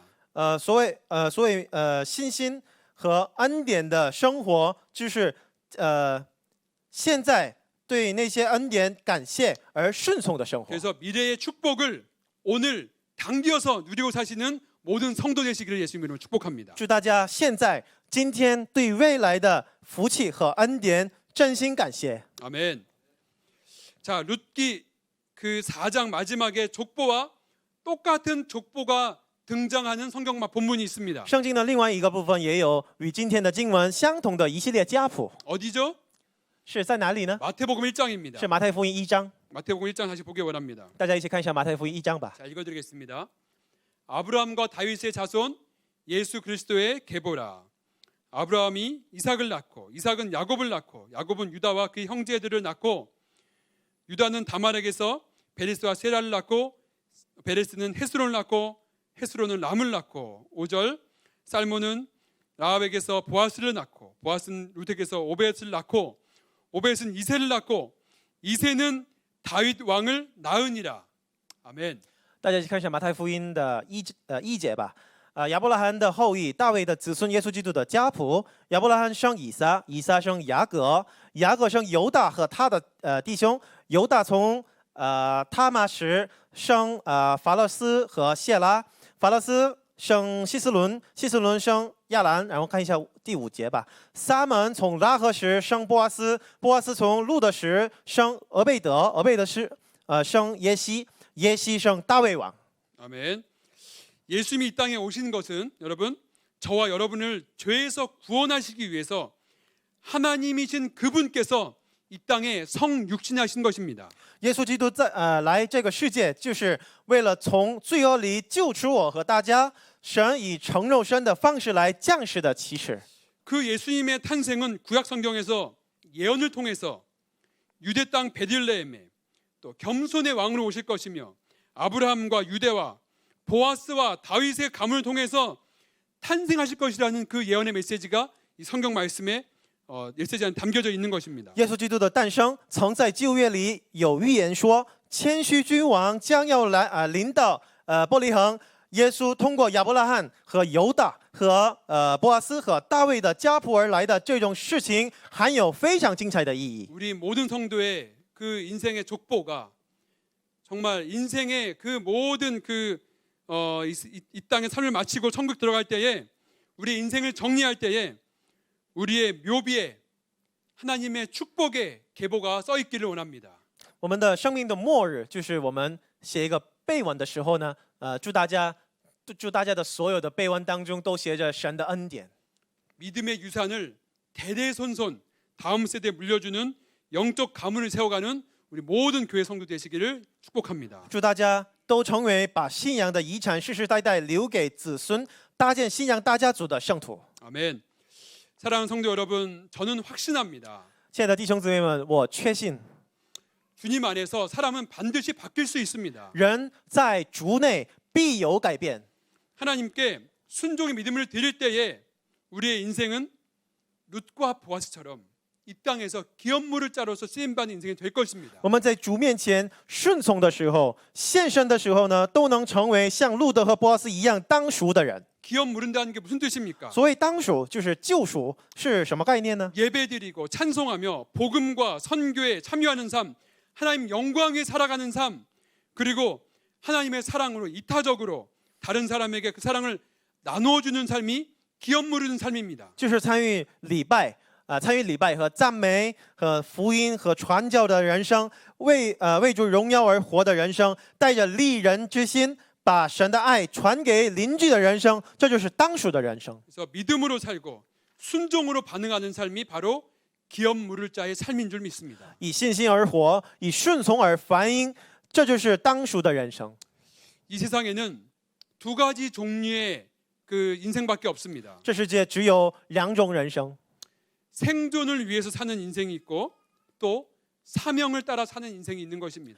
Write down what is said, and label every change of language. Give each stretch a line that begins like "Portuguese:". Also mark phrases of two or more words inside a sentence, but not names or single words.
Chinese: 所谓信心和恩典的生活，就是现在对那些恩典感谢而顺从的生活。
Korean: 그래서 미래의 축복을 오늘 당겨서 누리고 사시는 모든 성도 되시기를 예수님 이름으로 축복합니다.
Chinese: 祝大家现在今天对未来的福气和恩典真心感谢。
Korean: 아멘. 자, 룻기 그 4장 마지막에 족보와 똑같은 족보가 등장하는 성경 본문이 있습니다.
Chinese: 圣经的另外一个部分也有与今天的经文相同的一系列家谱，
Korean: 어디죠?
Chinese: 是在哪里呢？
Korean: 마태복음 1장입니다.
Chinese: 是马太福音1章。
Korean: 마태복음 1장 다시 보기 원합니다.
Chinese: 大家一起看一下马太福音1章吧。
Korean: 자, 읽어드리겠습니다. 아브라함과 다윗의 자손 예수 그리스도의 계보라. 아브라함이 이삭을 낳고 이삭은 야곱을 낳고 야곱은 유다와 그 형제들을 낳고 유다는 다말에게서 베레스와 세라를 낳고 베레스는 헤스론을 낳고 헤스론은 람을 낳고 5절 살몬은 라합에게서 보아스를 낳고 보아스는 룻에게서 오벳을 낳고 오벳은 이새를 낳고 이새는 다윗 왕을 낳으니라. 아멘.
Chinese: 大家一起看一下马太福音的一节吧。亚伯拉罕的后裔，大卫的子孙，耶稣基督的家谱。亚伯拉罕生以撒，以撒生雅各，雅各生犹大和他的弟兄。犹大从他玛什生法勒斯和谢拉，法勒斯生希斯伦，希斯伦生亚兰。然后看一下第5节吧。撒门从拉合什生波阿斯，波阿斯从路德什生俄贝德，俄贝德生耶西，耶西生大卫王。
Korean: 아멘. 예수님이 이 땅에 오신 것은 여러분 저와 여러분을 죄에서 구원하시기 위해서 하나님이신 그분께서 이 땅에 성육신하신 것입니다.
Chinese: 耶稣基督来这个世界，就是为了从罪恶里救出我和大家。神以成肉身的方式来降世的启示。
Korean: 그 예수님의 탄생은 구약 성경에서 예언을 통해서 유대 땅 베들레헴에 또 겸손의 왕으로 오실 것이며 아브라함과 유대와 보아스와 다윗의 가문을 통해서 탄생하실 것이라는 그 예언의 메시지가 이 성경 말씀에 메시지 안에 담겨져 있는 것입니다.
Chinese: 耶稣基督的诞生，曾在旧约里有预言说，谦虚君王将要来临到伯利恒。耶稣通过亚伯拉罕和犹大和波阿斯和大卫的家谱而来的这种事情，含有非常精彩的意义。
Korean: 우리 모든 성도의 그 인생의 족보가 정말 인생의 그 모든 이 땅의 삶을 마치고 천국 들어갈 때에 우리 인생을 정리할 때에 우리의 묘비에 하나님의 축복의 계보가 써 있기를 원합니다.
Chinese: 我们的生命的末日，就是我们写一个备文的时候呢，祝大家的所有的备文当中都写着神的恩典。
Korean: 믿음의 유산을 대대손손 다음 세대에 물려주는 영적 가문을 세워가는 우리 모든 교회 성도 되시기를 축복합니다.
Chinese: 祝大家都成为把信仰的遗产世世代代留给子孙，搭建信仰大家族的圣徒。
Korean: 아멘. 사랑하는 성도 여러분, 저는 확신합니다.
Chinese: 亲爱的弟兄姊妹们，我确信
Korean: 주님 안에서 사람은 반드시 바뀔 수 있습니다.
Chinese: 人在主内必有改变。
Korean: 하나님께 순종의 믿음을 드릴 때에 우리의 인생은 룻과 보아스처럼 이 땅에서 기업물을 짜로서 쓰임받는 인생이 될 것입니다.
Chinese: 我们在主面前顺从的时候，献身的时候呢，都能成为像路德和波阿斯一样当赎的人。
Korean: 기업 물은다는 게 무슨 뜻입니까?
Chinese: 所谓当赎，就是救赎，是什么概念呢？
Korean: 예배드리고 찬송하며 복음과 선교에 참여하는 삶, 하나님 영광에 살아가는 삶, 그리고 하나님의 사랑으로 이타적으로 다른 사람에게 그 사랑을 나누어주는 삶이 기업 물은 삶입니다.
Chinese: 就是参与礼拜和赞美和福音和传教的人生，为主荣耀而活的人生，带着利人之心，把神的爱传给邻居的人生，这就是当属的人生。
Korean: 그래서 믿음으로 살고 순종으로 반응하는 삶이 바로 기업 물을 자의 삶인 줄 믿습니다.
Chinese: 以信心而活，以顺从而反应，这就是当属的人生。
Korean: 이 세상에는 두 가지 종류의 그 인생밖에 없습니다.
Chinese: 这世界只有2种人生，
Korean: 생존을 위해서 사는 인생이 있고 또 사명을 따라 사는 인생이 있는 것입니다.